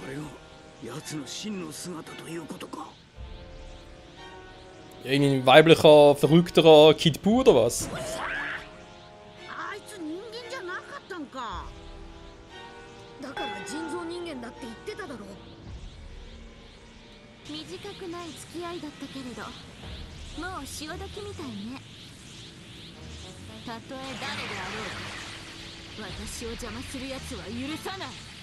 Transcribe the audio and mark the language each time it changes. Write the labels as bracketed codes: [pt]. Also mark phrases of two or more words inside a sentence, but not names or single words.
[ja] これが奴の真の姿ということか。 [de] Irgendwie ein weiblicher, verrückterer Kid Buu oder was? [ja] あいつ人間じゃなかったんか。だから人造人間だって言ってただろう。短くない付き合いだったけれどもう潮時みたいね。たとえ誰であろうか私を邪魔する奴は許さない。